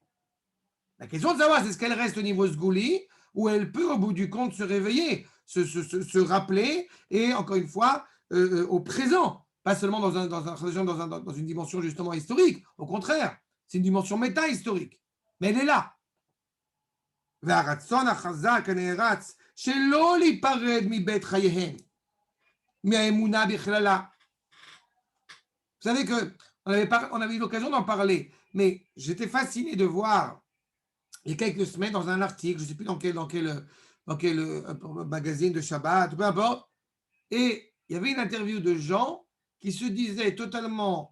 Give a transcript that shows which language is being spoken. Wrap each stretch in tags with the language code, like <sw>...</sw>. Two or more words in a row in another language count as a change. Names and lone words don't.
<fr>La question de savoir, c'est ce qu'elle reste au niveau sgouli ou elle peut, au bout du compte, se réveiller, se rappeler et, encore une fois, au présent. Pas seulement dans une dimension justement historique. Au contraire, c'est une dimension méta-historique. Mais elle est là.</fr> <he>והרצון החזק הנערץ שלא להיפרד מבית חייהם, מהאמונה בכללה.</he> <fr>Vous savez qu'on avait eu l'occasion d'en parler, mais j'étais fasciné de voir il y a quelques semaines dans un article, je ne sais plus dans quel magazine de Shabbat, peu importe, et il y avait une interview de gens qui se disaient totalement</fr>